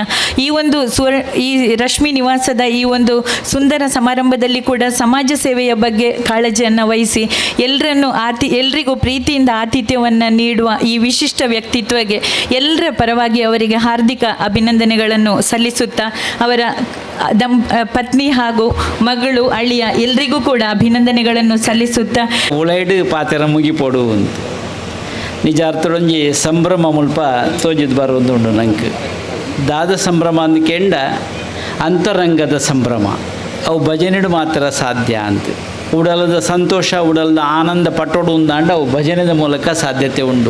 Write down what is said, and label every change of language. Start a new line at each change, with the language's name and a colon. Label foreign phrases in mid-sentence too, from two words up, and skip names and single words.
Kannada: ಈ ರಶ್ಮಿ ನಿವಾಸದ ಈ ಒಂದು ಸುಂದರ ಸಮಾರಂಭದಲ್ಲಿ ಕೂಡ ಸಮಾಜ ಸೇವೆಯ ಬಗ್ಗೆ ಕಾಳಜಿಯನ್ನು ವಹಿಸಿ ಎಲ್ರಿಗೂ ಪ್ರೀತಿಯಿಂದ ಆತಿಥ್ಯವನ್ನು ನೀಡುವ ಈ ವಿಶಿಷ್ಟ ವ್ಯಕ್ತಿತ್ವಕ್ಕೆ ಎಲ್ಲರ ಪರವಾಗಿ ಅವರಿಗೆ ಹಾರ್ದಿಕ ಅಭಿನಂದನೆಗಳನ್ನು ಸಲ್ಲಿಸುತ್ತಾ, ಅವರ ಪತ್ನಿ ಹಾಗೂ ಮಗಳು ಅಳಿಯ ಎಲ್ರಿಗೂ ಕೂಡ ಅಭಿನಂದನೆಗಳನ್ನು ಸಲ್ಲಿಸುತ್ತಾ
Tulu: ಉಳೈಡು ಪಾತೆರ ಮುಗಿಪೋಡು ಅಂತ ನಿಜ ಅರ್ಥಡೊಂಜಿ ಸಂಭ್ರಮ ಮುಲ್ಪ ತೋಜಿದ್ ಬರೋದುಂಡು ನಂಗೆ. ದಾದ ಸಂಭ್ರಮ ಅಂದ್ಕೆಂಡ ಅಂತರಂಗದ ಸಂಭ್ರಮ ಅವು ಭಜನೆಡು ಮಾತ್ರ ಸಾಧ್ಯ ಅಂತ. ಉಡಲದ ಸಂತೋಷ, ಉಡಲದ ಆನಂದ ಪಟ್ಟೋಡು ಅಂದಾಂಡ ಅವು ಭಜನೆದ ಮೂಲಕ ಸಾಧ್ಯತೆ ಉಂಡು.